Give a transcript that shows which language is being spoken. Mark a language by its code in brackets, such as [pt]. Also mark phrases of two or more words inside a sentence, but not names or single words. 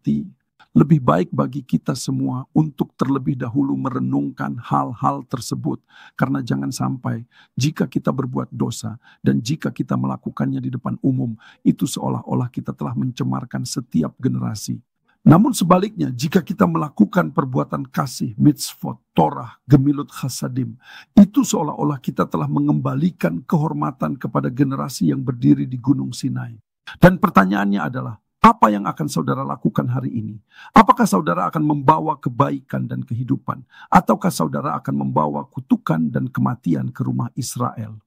[id] Lebih baik bagi kita semua untuk terlebih dahulu merenungkan hal-hal tersebut. Karena jangan sampai jika kita berbuat dosa dan jika kita melakukannya di depan umum, itu seolah-olah kita telah mencemarkan setiap generasi. Namun sebaliknya, jika kita melakukan perbuatan kasih, [he] מצות, תורה, גמילות חסדים, [id] itu seolah-olah kita telah mengembalikan kehormatan kepada generasi yang berdiri di Gunung Sinai. Dan pertanyaannya adalah, apa yang akan saudara lakukan hari ini? Apakah saudara akan membawa kebaikan dan kehidupan? Ataukah saudara akan membawa kutukan dan kematian ke rumah Israel?